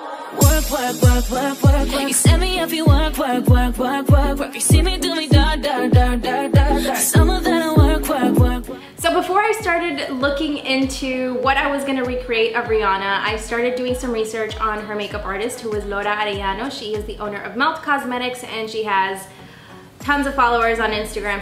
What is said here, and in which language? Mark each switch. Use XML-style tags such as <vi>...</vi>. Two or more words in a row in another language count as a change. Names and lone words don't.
<en>Work, work, work, work, work, work. You set me up, you work, work, work, work, work, work. You see me do me da da da da da da. Some of that I work, work, work. So before I started looking into what I was gonna recreate of Rihanna, I started doing some research on her makeup artist, who is Laura Arellano. She is the owner of Melt Cosmetics, and she has tons of followers on Instagram.</en>